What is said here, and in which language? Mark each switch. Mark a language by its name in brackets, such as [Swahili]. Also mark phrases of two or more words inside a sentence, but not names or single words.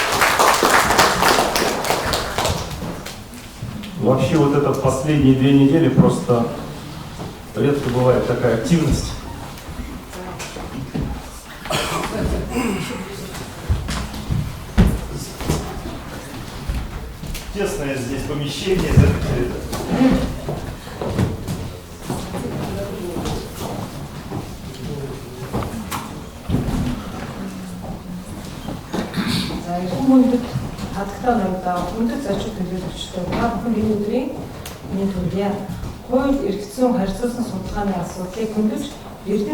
[Russian] Вообще вот это последние 2 недели просто редко бывает такая активность. Тесное здесь помещение, закрыто. [Mongolian] Хүмүүст хатагтай нойдоо өндөр зочид төлөөлөгчтэй та бүхэн энэ өдрийн миний төлөв хууль эрх зүйн харьцуулсан судалгааны асуудлыг хөндөж эрдэм